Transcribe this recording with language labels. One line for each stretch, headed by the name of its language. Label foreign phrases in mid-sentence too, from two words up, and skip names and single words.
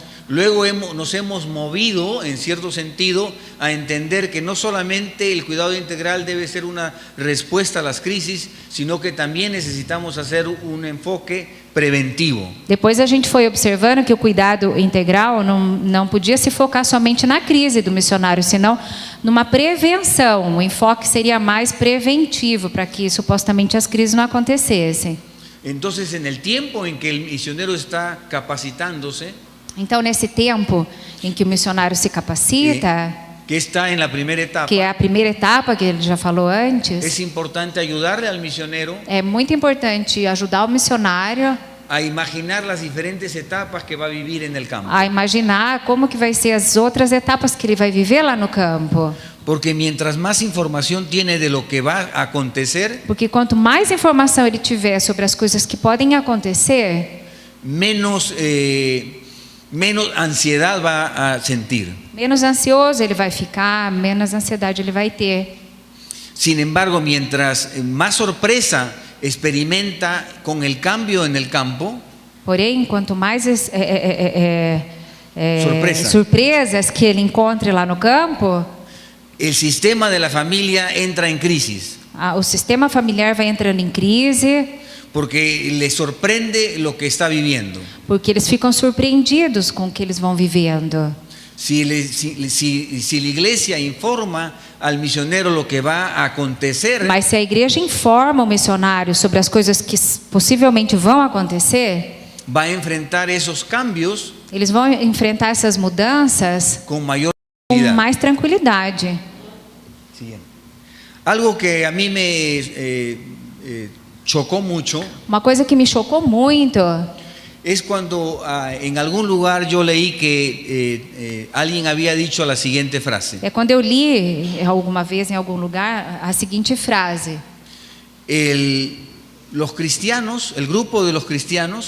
Spanish: Luego nos hemos movido, en cierto sentido, a entender que no solamente el cuidado integral debe ser una respuesta a las crisis, sino que también necesitamos hacer un enfoque preventivo.
Portuguese: Depois a gente foi observando que o cuidado integral não podia se focar somente na crise do missionário, senão numa prevenção. O enfoque seria mais preventivo para que supostamente as crises não acontecessem.
Spanish: Entonces, en el tiempo en que el misionero está capacitándose,
Portuguese: Então, nesse tempo em que o missionário se capacita,
Spanish: que está en la primera etapa,
Portuguese: que é a primeira etapa que ele já falou antes,
Spanish: es importante ayudarle al misionero
Portuguese: é muito importante ajudar o missionário
Spanish: a imaginar las diferentes etapas que va a vivir en el campo.
Portuguese: a imaginar como que vai ser as outras etapas que ele vai viver lá no campo.
Spanish: Porque mientras más información tiene de lo que va a acontecer,
Portuguese: Porque quanto mais informação ele tiver sobre as coisas que podem acontecer,
Spanish: menos ansiedad va a sentir.
Portuguese: menos ansioso ele vai ficar, menos ansiedade ele vai ter.
Spanish: Sin embargo, mientras más sorpresa experimenta con el cambio en el campo,
Portuguese: Porém, quanto mais Surpresa. surpresas que ele encontre lá no campo,
Spanish: el sistema de la familia entra en crisis,
Portuguese: o sistema familiar vai entrando em crise,
Spanish: porque le sorprende lo que está viviendo.
Portuguese: porque eles ficam surpreendidos com o que eles vão vivendo.
Spanish: Si la iglesia informa al misionero lo que va a acontecer,
Portuguese: Mas se a igreja informa o missionário sobre as coisas que possivelmente vão acontecer,
Spanish: va a enfrentar esos cambios
Portuguese: eles vão enfrentar essas mudanças
Spanish: con mayor
Portuguese: com
Spanish: tranquilidad.
Portuguese: mais tranquilidade.
Spanish: Siguiente. Algo que a mí me chocó mucho
Portuguese: Uma coisa que me chocou muito
Spanish: es cuando en algún lugar yo leí que alguien había dicho la siguiente frase:
Portuguese: é quando eu li alguma vez em algum lugar a seguinte frase:
Spanish: los cristianos, el grupo de los cristianos,